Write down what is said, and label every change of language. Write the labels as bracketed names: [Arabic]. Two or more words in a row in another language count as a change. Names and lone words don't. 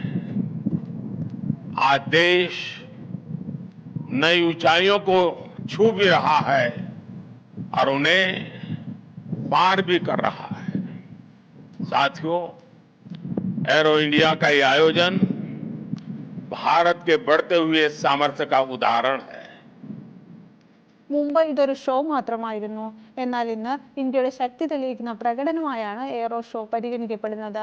[Hindi] आज देश नई ऊंचाइयों को छू भी रहा है और उन्हें पार भी कर रहा है। साथियों, एरो इंडिया का ये आयोजन भारत के बढ़ते हुए सामर्थ्य का उदाहरण है. [Malayalam] മുമ്പ് ഇതൊരു ഷോ മാത്രമായിരുന്നു. എന്നാൽ ഇന്ന് ഇന്ത്യയുടെ ശക്തി തെളിയിക്കുന്ന പ്രകടനമായാണ് എയ്റോ ഷോ പരിഗണിക്കപ്പെടുന്നത്.